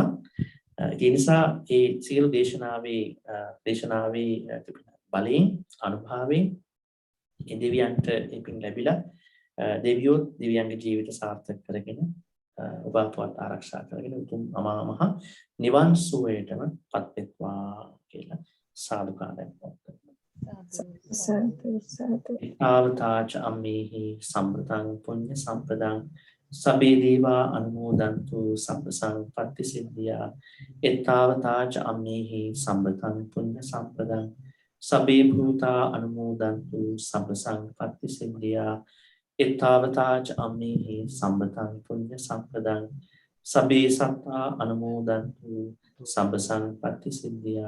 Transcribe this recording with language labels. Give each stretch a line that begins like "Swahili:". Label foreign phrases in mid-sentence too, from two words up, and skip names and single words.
Sinhala: ඒ නිසා ඒ සියලු දේශනාවේ බලයෙන් අනුභවයෙන් ඒ දෙවියන්ට ඒ පින් ලැබිලා දෙවියෝ දෙවියන්ගේ ජීවිත සාර්ථක කරගෙන ඔබ අපවත් ආරක්ෂා කරගෙන උතුම් අමා මහ නිවන් සුවයටම පත් වෙත්වා කියලා සාදුකාරයක් පවත්වනවා.
Pali: ආවතාච අම්මේහි සම්පතං පුඤ්ඤ සම්පදං සබ්බේ දේවා අනුමෝදන්තු සබ්බ සංපත්ති සිද්ධියා. එත්තාවතාච අම්මේහි සම්පතං පුඤ්ඤ සම්පදං සබ්බේ භූතා අනුමෝදන්තු සබ්බ සංපත්ති සිද්ධියා. එත්තාවතාච අම්මේහි සම්පතං පුඤ්ඤ සම්පදං සබ්බේ සත්තා අනුමෝදන්තු සබ්බ සංපත්ති සිද්ධියා.